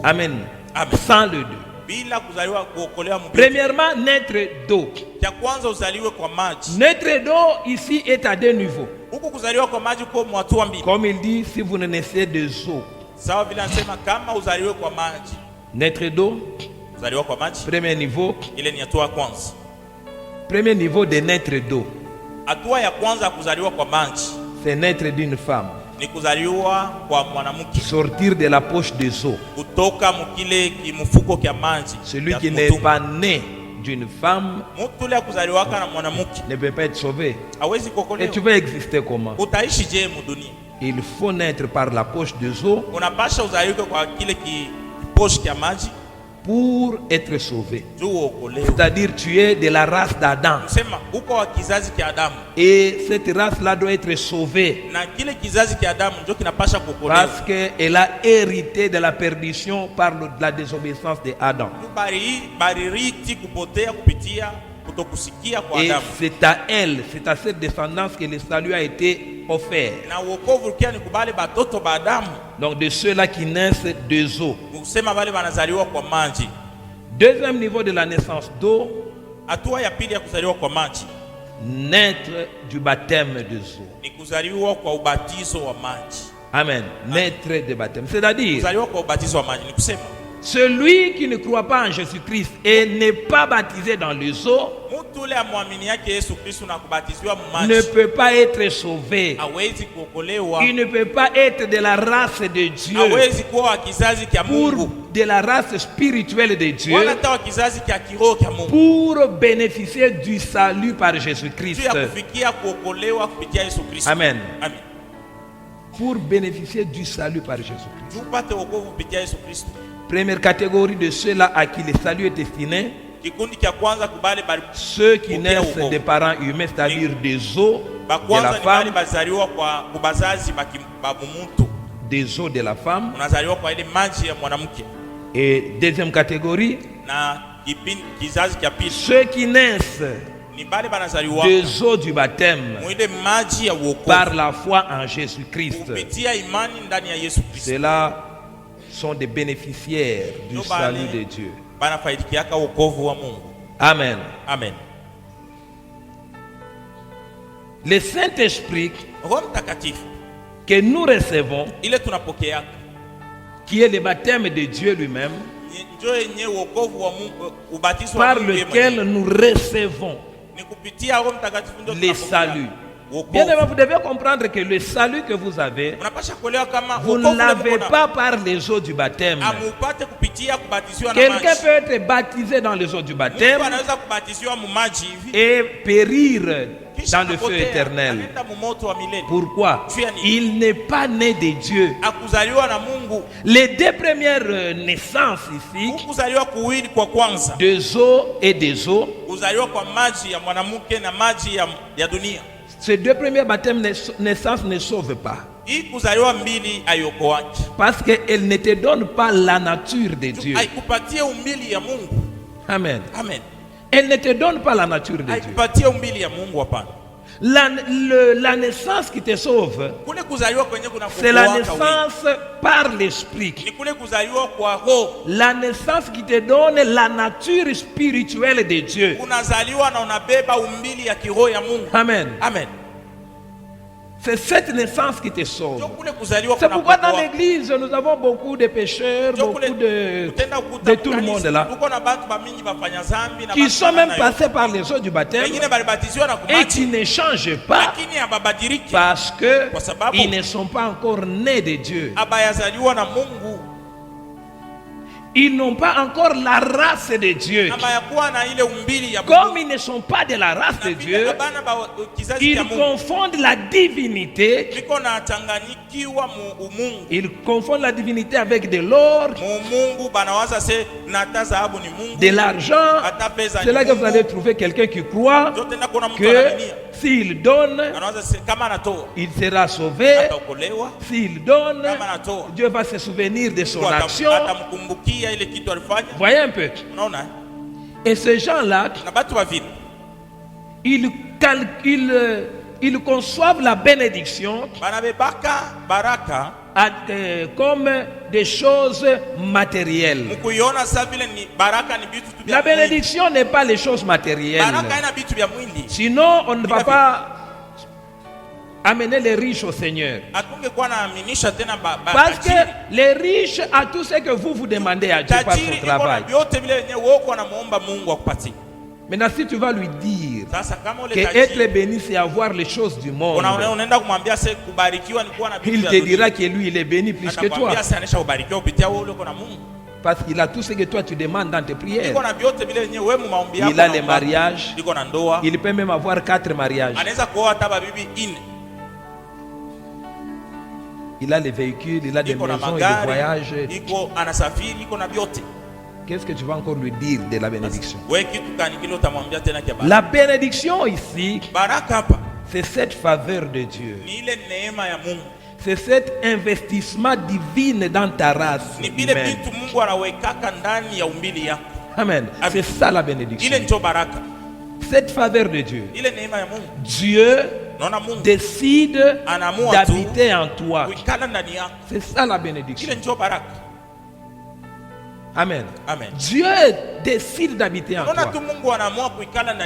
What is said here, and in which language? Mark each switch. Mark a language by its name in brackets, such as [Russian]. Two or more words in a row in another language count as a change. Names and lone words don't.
[French] Amen. [Swahili] Amen. [French] Sans le deux. [Swahili] Bila kuzaliwa kuokolewa mbili. [French] Premièrement, naître d'eau. [Swahili] Cha kwanza uzaliwe kwa maji. [French] Naître d'eau ici est à deux niveaux. [Swahili] Huku kuzaliwa kwa maji kwa hatua mbili. [French] Comme il dit, si vous ne naissez de eau. [Swahili] Sawa vile anasema kama uzaliwe kwa maji. [French] Naître d'eau, [Swahili] Uzaliwa kwa maji. [French] premier niveau. [Swahili] Ile ni hatua ya kwanza. [French] Premier niveau de naître d'eau, [Swahili] Hatua ya kwanza ya kuzaliwa kwa maji [French] c'est naître d'une femme. [Swahili] ni kuzaliwa kwa mwanamke. [French] Sortir de la poche des eaux. [Swahili] Kutoka mkile kimfuko kya maji. [French] Celui qui n'est pas né d'une femme [Swahili] Mtu ule kuzaliwaka na mwanamke [French] ne peut pas être sauvé. [Swahili] hawezi [French] Et [Swahili] kuokolewa. [French] tu vas exister comment? [Swahili] Utaishi je mudunia? [French] Il faut naître par la poche des eaux [Swahili] Unapasha uzaliwe kwa kile kiposhi kya maji [French] pour être sauvé. [Swahili] juu uokolewe. [French] C'est-à-dire tu es de la race d'Adam. [Swahili] Sema uko wa kizazi kya Adamu [French] Et cette race-là doit être sauvée [Swahili] na kile kizazi kya Adamu ndio kinapasha kuokolewa. [French] parce qu'elle a hérité de la perdition par la désobéissance d'Adam. [Swahili] Baririti kupotea kupitia kutokusikia kwa [French] Et [Swahili] Adamu. [French] c'est à elle, c'est à cette descendance que le salut a été offert. [Swahili] Na wokovu kia ni kubali batoto ba Adamu. [French] Donc de ceux-là qui naissent des eaux. [Swahili] Kusema wale wanazaliwa kwa maji. [French] Deuxième niveau de la naissance d'eau, [Swahili] Hatua ya pili ya kuzaliwa kwa maji [French] naître du baptême des eaux. [Swahili] ni kuzaliwa kwa ubatizo wa maji. [French] Amen. Naître du baptême. C'est-à-dire, [Swahili] Kuzaliwa kwa ubatizo wa maji ni kusema [French] celui qui ne croit pas en Jésus-Christ et n'est pas baptisé dans les eaux [Swahili] mtu ule amwamini yake Yesu Kristo na kubatizwa [French] ne [Swahili] maji [French] peut pas être sauvé. [Swahili] hawezi kuokolewa. [French] Il ne peut pas être de la race de Dieu, [Swahili] Hawezi kuwa wa kizazi kya [French] pour [Swahili] Mungu [French] de la race spirituelle de Dieu, [Swahili] wala hata wa kizazi kya kiroho kya Mungu [French] pour bénéficier du salut par [Swahili] juu [French] Jésus-Christ. [Swahili] ya kufikia kuokolewa kupitia Yesu Kristo. [French] Amen. [Swahili] Amen. [French] Pour bénéficier du salut par Jésus-Christ. [Swahili] Juu upate wokovu kupitia Yesu Kristo. [French] Première catégorie de ceux-là à qui le salut est destiné, [Swahili] Kikundi kya kwanza kubali bali [French] ceux qui [Swahili] Pokea [French] naissent [Swahili] wokovu. [French] des parents humains, c'est-à-dire des os [Swahili] ba [French] de la [Swahili] kwanza ni bali [French] femme, [Swahili] bazaliwa kwa kubazazi ba muntu. [French] des os de la femme. [Swahili] Unazaliwa kwa ile maji ya mwanamke. [French] Et deuxième catégorie, [Swahili] Na kizazi kya pili [French] ceux qui naissent [Swahili] ni bali banazaliwa [French] des eaux du baptême [Swahili] mwile maji ya wokovu [French] par la foi en Jésus-Christ. [Swahili] kupitia imani ndani ya Yesu Kristo. [French] Ceux-là sont des bénéficiaires du [Swahili] Ndio [French] salut [Swahili] bale [French] de Dieu. [Swahili] banafaidikiaka wokovu wa Mungu. [French] Amen. [Swahili] Amen. [French] Le Saint-Esprit [Swahili] Roho Mtakatifu [French] que nous recevons, [Swahili] ile tunapokeaka [French] qui est le baptême de Dieu lui-même, [Swahili] ndio yenye wokovu wa Mungu, ubatizo wa [French] par [Swahili] Mungu yeye [French] lequel [Swahili] mwenyewe. [French] nous recevons [Swahili] Ni kupitia Roho Mtakatifu ndio [French] le [Swahili] tunapokea [French] salut. [Swahili] wokovu. [French] Bien aimé, vous devez comprendre que le salut que vous avez, [Swahili] Unapasha kuelewa kama [French] vous [Swahili] wokovu [French] ne l'avez [Swahili] ule mko [French] pas par les eaux du baptême. [Swahili] amupate kupitia kubatiziwa na [French] Quelqu'un [Swahili] maji. [French] peut être baptisé dans les eaux du [Swahili] Mtu [French] baptême [Swahili] anaweza kubatiziwa mu maji hivi [French] et périr [Swahili] kisha [French] dans le feu [Swahili] akapotea, [French] éternel. [Swahili] anaenda mu moto wa milele. [French] Pourquoi? Il n'est pas né de Dieu. [Swahili] Akuzaliwa na Mungu. [French] Les deux premières naissances ici, [Swahili] Kuzaliwa kuwili kwa kwanza, [French] des eaux et des eaux, [Swahili] kuzaliwa kwa maji ya mwanamke na maji ya dunia. [French] ces deux premiers baptêmes naissances ne sauvent pas. [Swahili] Hii kuzaliwa mbili ayokoaki. [French] Parce qu'elles ne te donnent pas la nature de Dieu. [Swahili] Haikupatie umbili ya Mungu. [French] Amen. [Swahili] Amen. [French] Elles ne te donnent pas la nature de Dieu. [Swahili] Haikupatie umbili ya Mungu hapana. [French] La naissance qui te sauve, [Swahili] Kule kuzaliwa kwenye kuna [French] c'est la [Swahili] kuokoaka wingi. [French] naissance par l'esprit. [Swahili] Ni kule kuzaliwa kwa roho. [French] La naissance qui te donne la nature spirituelle de Dieu. [Swahili] Unazaliwa na unabeba umbili ya kiroho ya Mungu. [French] Amen. [Swahili] Amen. [French] C'est cette naissance qui te sauve. [Swahili] Ndio kule kuzaliwa [French] C'est [Swahili] kuna [French] pourquoi dans [Swahili] kuokoa. [French] l'église, nous avons beaucoup de pécheurs, [Swahili] Ndio [French] beaucoup [Swahili] kule utenda [French] de tout le monde là, [Swahili] Tuko na batu bamingi bafanya zambi na [French] qui [Swahili] batu [French] sont même [Swahili] nayo. [French] passés par les eaux du baptême [Swahili] Wengine balibatiziwa na [French] et qui [Swahili] kumaji [French] ne changent pas [Swahili] lakini hababadiriki [French] parce que [Swahili] Kwa sababu [French] ils ne sont pas encore nés de Dieu. [Swahili] abayazaliwa na Mungu. [French] Ils n'ont pas encore la race de Dieu. [Swahili] Abayakuwa na ile umbili ya [French] Comme [Swahili] Mungu. [French] ils ne sont pas de la race de [Swahili] Na vile [French] Dieu, [Swahili] abana ba kizazi [French] ils [Swahili] cha Mungu. [French] confondent la divinité. [Swahili] Biko na changanyikiwa mu umungu. [French] Ils confondent la divinité avec de l'or, [Swahili] Mu Mungu banawaza se nata dhahabu ni Mungu. [French] de l'argent. [Swahili] Hata pesa [French] C'est là [Swahili] ni [French] que vous allez [Swahili] Mungu. [French] trouver quelqu'un qui croit [Swahili] Ndio tena kuna mtu [French] que [Swahili] anamenia. [French] s'il donne, [Swahili] Anawaza se kama anatoa [French] il sera sauvé. [Swahili] ataokolewa. [French] S'il donne, [Swahili] Kama anatoa [French] Dieu va se souvenir de son [Swahili] Mungu [French] action. [Swahili] atamkumbukia ile kitu alifanya. [French] Voyez un peu. [Swahili] Unaona? [French] Et ces gens-là, [Swahili] Na batu wa vile [French] ils conçoivent la bénédiction [Swahili] banabebaka baraka [French] comme des choses matérielles. [Swahili] mukuiona sa vile ni baraka ni bitu tu [French] La [Swahili] bya mwili. [French] bénédiction n'est pas les choses matérielles. [Swahili] Baraka ina bitu bya mwili. [French] Sinon, on ne va pas amener les riches au Seigneur. [Swahili] Hatungekuwa naaminisha tena [French] Parce que les riches a tout ce que vous demandez à Dieu par son [Swahili] tajiri [French] travail. [Swahili] iko na vyote vile yenyewe wewe uko namuomba Mungu akupatie. [French] Maintenant, si tu vas lui dire [Swahili] Sasa kama ule [French] que [Swahili] tajiri [French] être béni, c'est avoir les choses du monde, [Swahili] unaenda kumwambia sasa kubarikiwa ni kuwa na vitu [French] il [Swahili] vya [French] te [Swahili] dunia. [French] dira que lui, il est béni plus que toi. [Swahili] Atakwambia sasa anesha kubarikiwa kupitia wewe uko na Mungu. [French] Parce qu'il a tout ce que toi tu demandes dans tes prières. [Swahili] Iko na vyote vile yenyewe wewe mu maombi yako. [French] Il a les mariages. [Swahili] Iko na ndoa. [French] Il peut même avoir 4 mariages. [Swahili] Anaweza kuoa hata bibi 4. [French] Il a les véhicules, il a des [Swahili] Iko na [French] maisons et des [Swahili] magari. [French] voyages. [Swahili] Iko anasafiri, iko na vyote. [French] Qu'est-ce que tu vas encore lui dire de la bénédiction? [Swahili] Wewe kitu gani kile utamwambia tena kia baraka? [French] La bénédiction ici, [Swahili] Baraka hapa [French] c'est cette faveur de Dieu. [Swahili] ni ile neema ya Mungu. [French] C'est cet investissement divin dans ta race [Swahili] Ni vile [French] humaine. [Swahili] vitu Mungu anawekaka ndani ya umbili yako. [French] Amen. [Swahili] Amen. [French] C'est ça la bénédiction. [Swahili] Ile ndio baraka. [French] Cette faveur de Dieu. [Swahili] Ile neema ya Mungu. [French] Dieu [Swahili] Naona Mungu [French] décide [Swahili] anaamua tu [French] d'habiter en toi. [Swahili] kuikala ndani yako. [French] C'est ça la bénédiction. [Swahili] Ile ndio baraka. [French] Amen. [Swahili] Amen. [French] Dieu décide d'habiter en [Swahili] Naona [French] toi. [Swahili] tu Mungu anaamua kuikala ndani